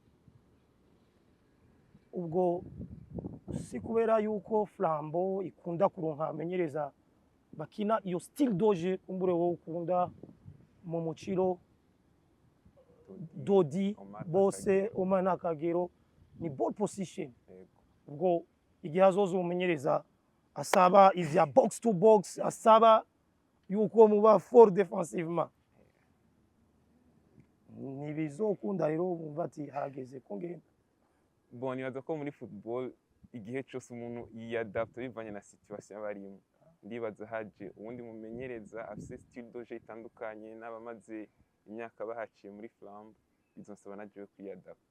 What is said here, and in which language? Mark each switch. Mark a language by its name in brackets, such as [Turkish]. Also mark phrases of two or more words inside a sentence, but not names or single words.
[Rundi] Ubwo si kubera yuko Flambeau ikunda kuronka amenyereza bakina iyo [French] style doje [Rundi] kumbure wowe ukunda mu muciro Dodi bose Omar Nakagero ni [English] ball position. [Rundi] Yego. Ubwo igihe azoza umumenyereza asaba ivya [English] box to box, [Rundi] asaba yuko muba [French] fort defensivement, [Rundi] ntibizokunda rero bumva ati harageze ko ngenda. Bon, nibaza ko muri football igihe cyose umuntu yiyadapta bivanye na situation abarimo. Ndibaza haje uwundi mumenyereza afise [French] style doje [Rundi] itandukanye n'abamaze imyaka bahaciye muri Flambeau, bizonsaba naje kwiyadapta.